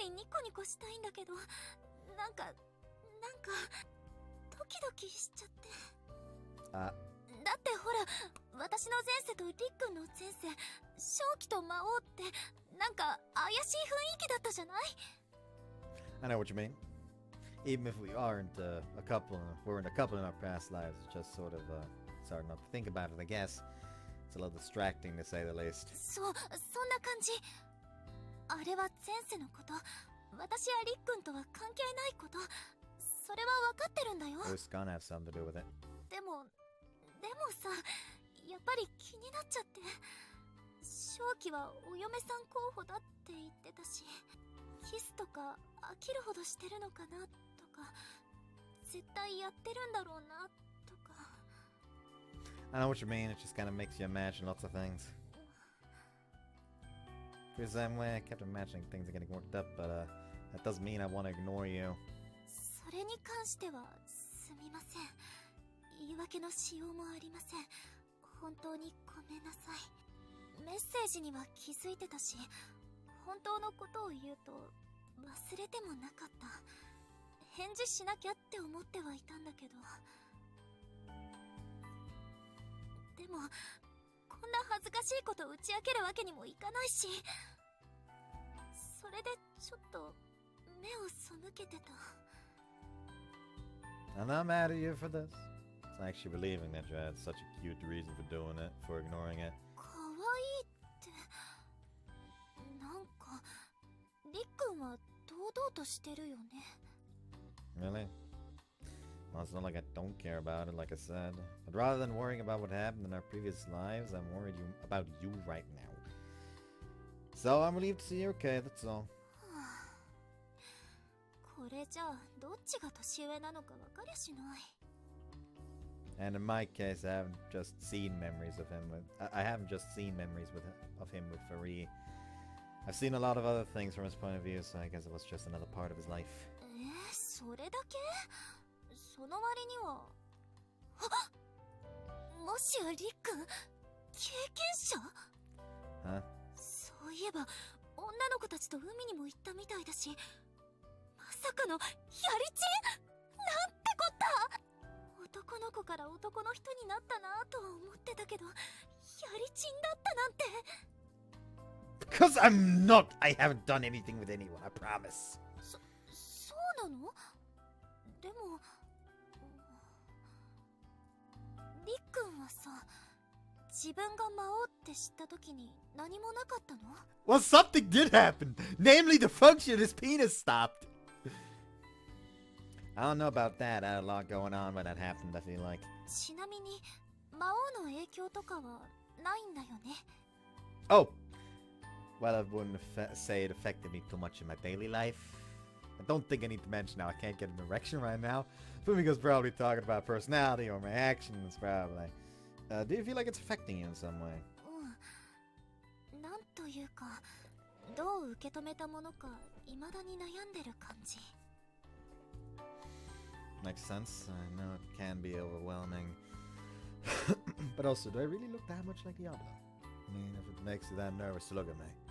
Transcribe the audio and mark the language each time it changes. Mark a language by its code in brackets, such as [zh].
[ja] コニコしたいんだけど、なんかドキドキしちゃって。あ、だってほら、私の前世とリックンの前世、正気と魔王ってなんか怪しい雰囲気だったじゃない？ [en] I know what you mean. Even if we aren't a couple, weren't a couple in our past lives, it's just sort of starting not to think about it, I guess. It's a little distracting to say the least. [ja] そう、そんな感じ。あれは前世のこと。私やリックンとは関係ないこと。それは分かってるんだよ。 [en] It's gonna have something to do with it. [ja] でもさ、やっぱり気になっちゃって。正気はお嫁さん候補だって言ってたし、キスとか飽きるほどしてるのかなとか、絶対やってるんだろうなとか。 [en] I know what you mean, it just kind of makes you imagine lots of things. Feels the same way, I kept imagining things are getting worked up, but that doesn't mean I want to ignore you. [ja] それに関してはすみません。言い訳のしようもありません。本当にごめんなさい。メッセージには気づいてたし、本当のことを言うと忘れてもなかった。返事しなきゃって思ってはいたんだけど。でもこんな恥ずかしいこと打ち明けるわけにもいかないし、それでちょっと目を背けてた。 [en] I'm not mad at you for this. It's actually relieving that you had such a cute reason for doing it, for ignoring it. [ja] かわいいって、なんかりっくんは堂々としてるよね。 [en] Really? Well, it's not like I don't care about it, like I said. But rather than worrying about what happened in our previous lives, I'm worried about you right now. So I'm relieved to see you're okay, that's all. これじゃあどっちが年上なのか分かりゃしない。 And in my case, I haven't just seen memories of him with... I haven't just seen memories of him with Farie. I've seen a lot of other things from his point of view, so I guess it was just another part of his life. [ja] それだけ？その割には。あ、もしやりっくん経験者？ [en] Huh? [ja] そういえば女の子たちと海にも行ったみたいだし、まさかのやりちん？なんてこった！男の子から男の人になったなとは思ってたけど、やりちんだったなんて。 [en] Because I'm not! I haven't done anything with anyone, I promise. [ja] そうなの？でもりっくんはさ、自分が魔王って知った時に何もなかったの？ [en] Well, something did happen! Namely, the function of his penis stopped! I don't know about that. I had a lot going on when that happened, I feel like. [ja] ちなみに魔王の影響とかはないんだよね。 [en] Oh! Well, I wouldn't say it affected me too much in my daily life. I don't think I need to mention how I can't get an erection right now. Fumika's probably talking about personality or my actions, probably. Do you feel like it's affecting you in some way? [ja] なんというか、どう受け止めたものか未だに悩んでる感じ。 [en] Makes sense. I know it can be overwhelming. But also, do I really look that much like Diablo? I mean, if it makes you that nervous to look at me.